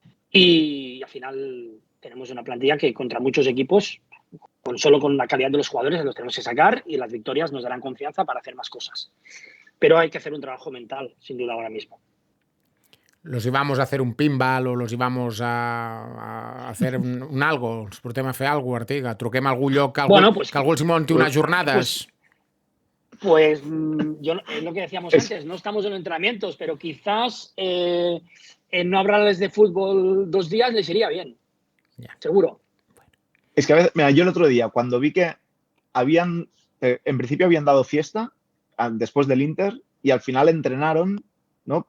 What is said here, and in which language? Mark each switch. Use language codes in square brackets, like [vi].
[es] Y al final tenemos una plantilla que contra muchos equipos, solo con la calidad de los jugadores, los tenemos que sacar y las victorias nos darán confianza para hacer más cosas. Pero hay que hacer un trabajo mental, sin duda, ahora mismo. Los íbamos a hacer un pinball o los íbamos a hacer un algo, [ca] ens portem a fer algo, [es] Artiga. [ca] Truquem a algun lloc que algú els munti unes jornades. [es] Pues yo es lo que decíamos antes, no estamos en entrenamientos, pero quizás no hablarles de fútbol 2 días les iría bien. Seguro. Es que a veces, mira, yo el otro día, cuando vi que en principio habían dado fiesta después del Inter y al final entrenaron, ¿no?